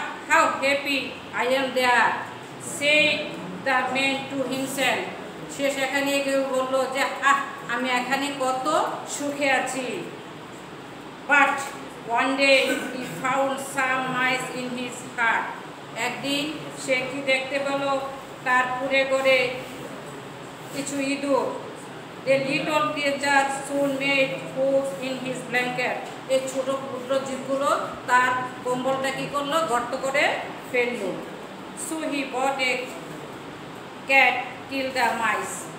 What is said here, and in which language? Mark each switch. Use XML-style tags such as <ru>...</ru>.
<en>How happy I am there, said the man to himself.</en> <bn>সে সেখানে গিয়ে বলল যে আমি এখানে কত সুখে আছি।</bn> <en>But one day he found some mice in his hut.</en> <bn>একদিন সে কি দেখতে পেল? তার পুরে করে কিছু ইঁদুর।</bn> <en>The little creature soon made holes in his blanket.</en> <bn>এই ছোট ক্ষুদ্র জীবগুলো তার কম্বলটা কি করলো? গর্ত করে ফেললো।</bn> <en>So he bought a cat kill the mice.</en>